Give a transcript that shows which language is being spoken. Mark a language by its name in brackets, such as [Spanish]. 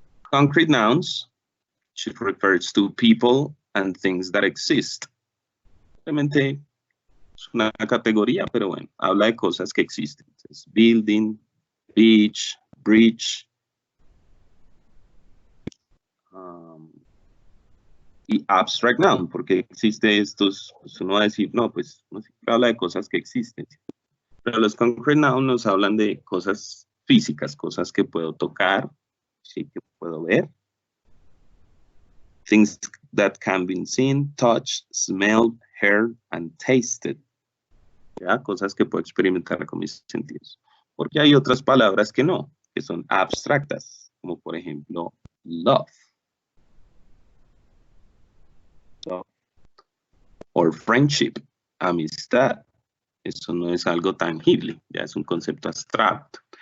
[English] Concrete nouns, which refers to people and things that exist. [Spanish] Realmente es una categoría, pero bueno, habla de cosas que existen. [English] Entonces, building, beach, bridge. [Spanish] Y abstract noun, porque existe estos, pues uno va a decir, no, pues no siempre habla de cosas que existen. Pero los concrete nouns nos hablan de cosas físicas, cosas que puedo tocar, sí, que puedo ver. [English] Things that can be seen, touched, smelled, heard, and tasted. [Spanish] ¿Ya? Cosas que puedo experimentar con mis sentidos. Porque hay otras palabras que no, que son abstractas, como por ejemplo, love. [English] Or friendship, [Spanish] amistad. Eso no es algo tangible, ya es un concepto abstracto.